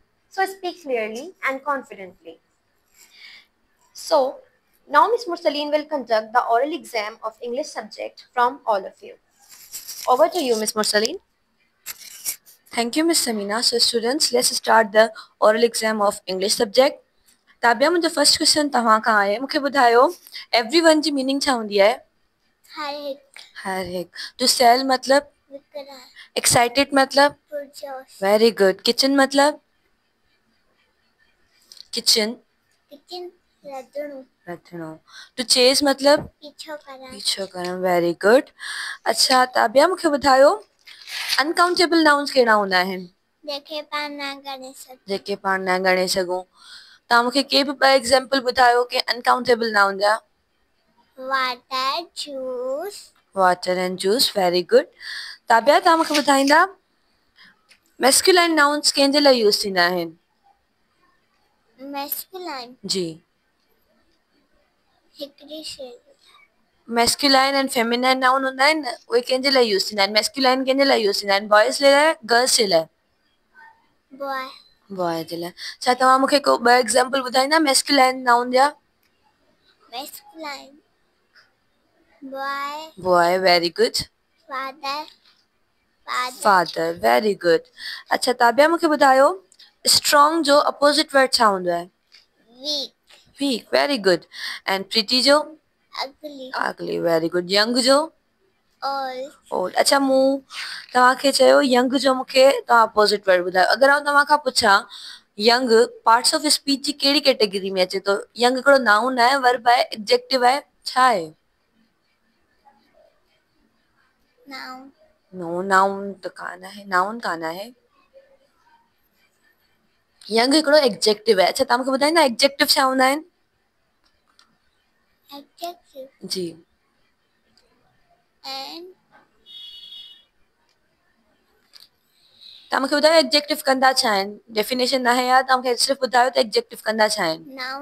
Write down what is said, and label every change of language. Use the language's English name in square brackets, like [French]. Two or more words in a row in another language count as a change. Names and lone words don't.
[English] So speak clearly and confidently. So, now Ms. Mursaleen will conduct the oral exam of English subject from all of you. Over to you, Ms. Mursaleen. Thank you, Ms. Samina. So, students, let's start the oral exam of English subject. [Sindhi] ताबिया मुझे [English] first question [Sindhi] तव्हां खां आहे मूंखे ॿुधायो एवरीवन जी मीनिंग छा हूंदी आहे हर हिकु [English] to sell [Sindhi] मतलब एक्साइटेड मतलब [English] very good [Sindhi] किचन मतलब किचन रधणो [English] to chase [Sindhi] मतलब पीछो करणु [English] very good [Sindhi] अच्छा ताबिया मूंखे ॿुधायो [English] uncountable nouns [Sindhi] कहिड़ा हूंदा आहिनि जेके पाण न ॻणे सघूं तव्हां मूंखे के बि ॿ एग्जाम्पल ॿुधायो कि [English] uncountable noun [Sindhi] जा [English] water and juice very good [Sindhi] ताबिया तव्हां मूंखे ॿुधाईंदा [English] masculine nouns [Sindhi] कंहिंजे लाइ यूज़ थींदा आहिनि जी [English] masculine and feminine noun [Sindhi] हूंदा आहिनि न उहे कंहिंजे लाइ यूज़ थींदा आहिनि मैस्कुलाइन कंहिंजे लाइ यूज़ थींदा आहिनि बॉयज़ जे लाइ गर्ल्स जे लाइ बॉय जे लाइ छा तव्हां मूंखे को ॿ एग्जाम्पल ॿुधाईंदा मैस्कुलाइन नाउन जा [English] boy very good father very good [Sindhi] अच्छा ताबिया मूंखे ॿुधायो स्ट्रॉन्ग जो [English] opposite word [Sindhi] छा हूंदो आहे [English] weak very good and pretty [Sindhi] जो [English] ugly very good young [Sindhi] जो ओल्ड अच्छा मूं तव्हांखे चयो यंग जो मूंखे तव्हां [English] opposite word [Sindhi] ॿुधायो अगरि आउं तव्हां खां पुछां [English] young parts of speech [Sindhi] जी कहिड़ी कैटेगरी में अचे थो यंग हिकिड़ो नाउन आहे वर्ब आहे एडजेक्टिव आहे छा आहे [English] no noun [Sindhi] त कान आहे नाउन कान आहे यंग हिकिड़ो एडजेक्टिव आहे अच्छा तव्हां मूंखे ॿुधाईंदा एडजेक्टिव छा हूंदा आहिनि जी तव्हां मूंखे ॿुधायो एडजेक्टिव कंदा छा आहिनि डेफिनेशन न आहे यार तव्हां मूंखे सिर्फ़ु ॿुधायो त एडजेक्टिव कंदा छा आहिनि